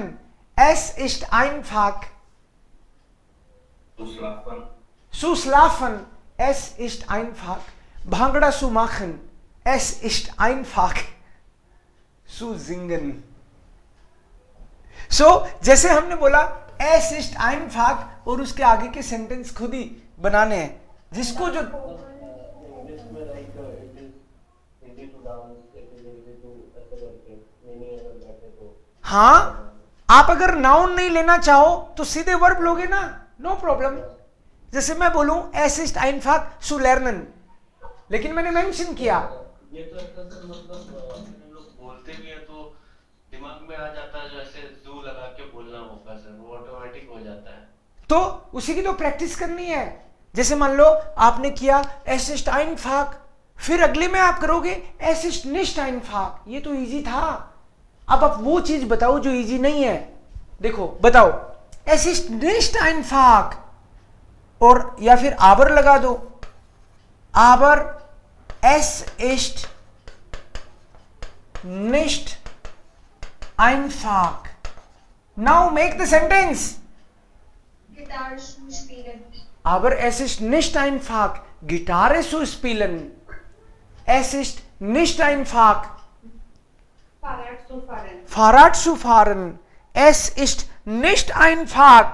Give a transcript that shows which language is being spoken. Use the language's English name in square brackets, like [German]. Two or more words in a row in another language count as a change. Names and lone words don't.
[German] Es ist einfach zu schlafen। Es ist einfach Bhangra zu machen। Es ist einfach zu singen। [Hindi] So जैसे हमने बोला [German] es ist einfach [Hindi] और उसके आगे के सेंटेंस खुद ही बनाने हैं, जिसको जो हाँ, आप अगर नाउन नहीं लेना चाहो तो सीधे वर्ब लोगे ना, [English] no problem. [Hindi] जैसे मैं बोलूं [German] es ist einfach zu lernen, [Hindi] लेकिन मैंने मेंशन किया। ये तो मतलब हम लोग बोलते भी हैं तो दिमाग में आ जाता है, जो ऐसे जू लगा के बोलना होगा सर, वो ऑटोमेटिक हो जाता है। तो उसी की तो प्रैक्टिस करनी है। जैसे मान लो आपने किया [German] es ist einfach, [Hindi] फिर अगले में आप करोगे [German] es ist nicht einfach। [Hindi] ये तो इजी था। अब आप वो चीज बताओ जो इजी नहीं है। देखो बताओ [German] es ist nicht einfach, [Hindi] और या फिर aber लगा दो, [German] aber es ist nicht einfach। [English] Now make the sentence। [German] Gitarre zu spielen। Aber es ist nicht einfach Gitarre zu spielen। Es ist nicht einfach Fahrrad zu fahren। Fahrrad zu fahren। Es ist nicht einfach